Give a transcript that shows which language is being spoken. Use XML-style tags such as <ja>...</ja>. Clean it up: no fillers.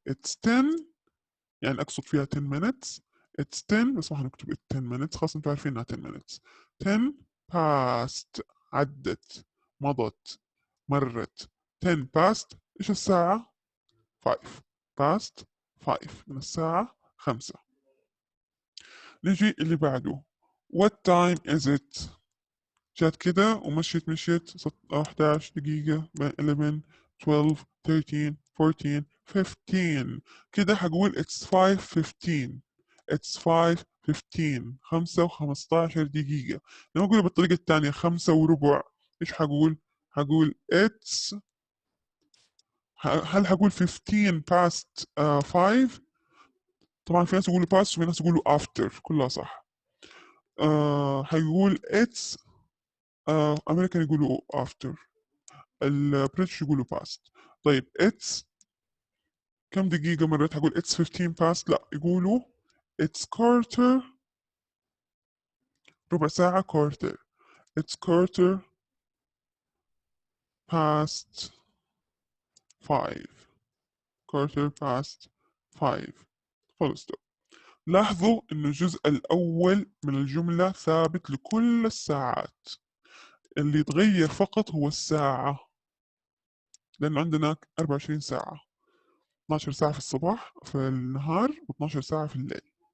<ar>it's 10 يعني أقصد فيها 10 minutes. it's 10 بس ما حنكتب 10 minutes، خلاص انتوا عارفين انها 10 minutes. 10 past عدت، مضت، مرت. 10 past ايش الساعة؟ 5 past 5 من الساعة 5. نجي اللي بعده</ar> <en>what time is it.</en> <ar>جات كده ومشيت 11 دقيقة 11 12 13 14 15 كده هقول</ar> <en>it's 5:15 it's 5:15</en> <ar>5 و15 دقيقة. لما أقول بالطريقة الثانية 5:15 إيش هقول؟ هقول it's هل هقول</ar> <en>15 past 5؟</en> <ar>طبعا في ناس يقولوا past وفي ناس يقولوا after كلها صح. هيقول it's أمريكان يقولوا after البريتش يقولوا past.</ar> <en>طيب it's</en> <ar>كم دقيقة مرات هقول</ar> <en>it's 15 past؟</en> <ar>لا يقولوا</ar> <en>it's quarter</en> <ar>ربع ساعة</ar> <en>quarter it's quarter past 5 quarter past 5 full stop.</en> <ar>لاحظوا إنه الجزء الأول من الجملة ثابت لكل الساعات، اللي يتغير فقط هو الساعة، لأنه عندنا 24 ساعة، 12 ساعة في الصباح في النهار و12 ساعة في الليل.</ar>